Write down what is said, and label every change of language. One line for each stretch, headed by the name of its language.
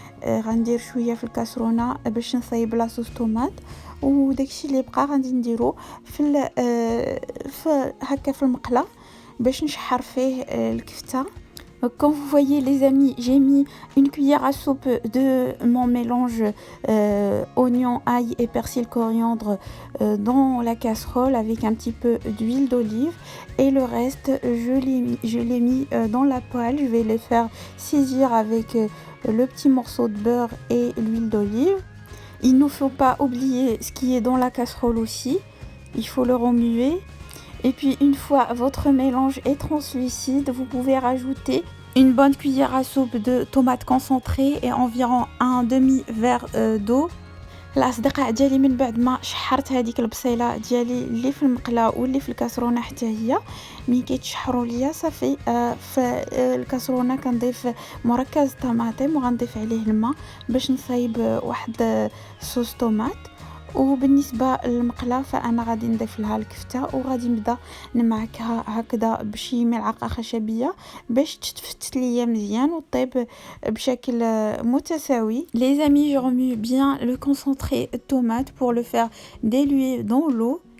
Arabic: غندير شويه في الكاسرونه باش نصايب لاصوص طوماط، وداك الشيء اللي بقى غادي نديرو في هكا في المقله باش نشحر فيه الكفته.
French: Comme vous voyez les amis, j'ai mis une cuillère à soupe de mon mélange oignon, ail et persil coriandre dans la casserole avec un petit peu d'huile d'olive, et le reste je l'ai mis dans la poêle. Je vais les faire saisir avec le petit morceau de beurre et l'huile d'olive. Il ne faut pas oublier ce qui est dans la casserole aussi, il faut le remuer. Et puis une fois votre mélange est translucide, vous pouvez rajouter une bonne cuillère à soupe de tomates concentrées et environ un demi-verre d'eau.
Arabic: الاصدقاء ديالي من بعد ما شحرت هذيك البصيله ديالي اللي في المقله واللي في الكاسرونه حتى هي ملي كيتشحروا ليا صافي. في الكاسرونه كنضيف مركز طماطم وغنضيف عليه الماء باش نصايب واحد صوص طوماط. وبالنسبه للمقله فانا غادي نضيف لها الكفته وغادي نبدا نمعكها هكذا بشي ملعقه خشبيه باش تتفتت ليا مزيان وطيب بشكل متساوي.
French: Les amis, je remue bien le concentré tomate pour le faire diluer dans l'eau.